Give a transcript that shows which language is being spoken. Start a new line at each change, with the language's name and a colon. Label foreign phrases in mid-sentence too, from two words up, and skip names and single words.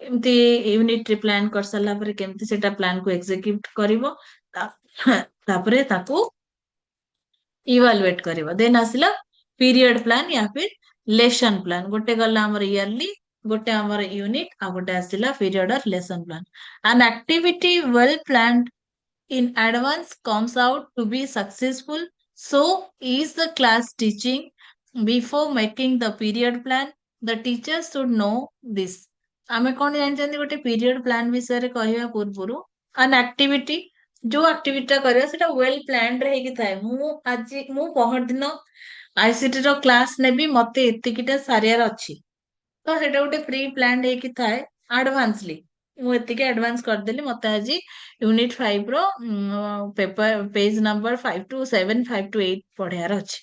Odia: ଏମିତି
English: unit plan
Odia: କରିସାରିଲା ପରେ କେମିତି ସେଟା ପ୍ଲାନ କୁ ଏକ୍ସିକ୍ୟୁଟ କରିବ, ତାପରେ ତାକୁ ଇଭାଲୁଏଟ କରିବ। ଦେନ୍ ଆସିଲା
English: period plan
Hindi: या फिर
English: lesson plan.
Odia: ଗୋଟେ ଗଲା ଆମର ଇୟରଲି, ଗୋଟେ ଆମର ୟୁନିଟ, ଆଉ ଗୋଟେ ଆସିଲା
English: period or lesson plan. an activity well planned in advance comes out to be successful. So is the class teaching. Before making the period plan, the teacher should know this.
Odia: ଆମେ କଣ ଜାଣିଛନ୍ତି ଗୋଟେ ପିରିୟଡ ପ୍ଲାନ ବିଷୟରେ କହିବା ପୂର୍ବରୁ
English: an activity,
Odia: ଯୋଉ ଆକ୍ଟିଭିଟି ଟା କରିବା ସେଟା
English: well planned
Odia: ହେଇକି ଥାଏ। ମୁଁ ପହରଦିନ ଆଇସିଟି ର କ୍ଲାସ ନେବି, ମତେ ଏତିକିଟା ସାରିବାର ଅଛି, ତ ସେଇଟା ଗୋଟେ ପ୍ରି ପ୍ଲାନ୍ଡ ହେଇକି ଥାଏ ଆଡଭାନ୍ସଲି। ମୁଁ ଏତିକି ଆଡଭାନ୍ସ କରିଦେଲି, ମତେ ଆଜି ୟୁନିଟ 5 ର
English: paper page number 5 to 7 5 to 8
Odia: ପଢିବାର ଅଛି।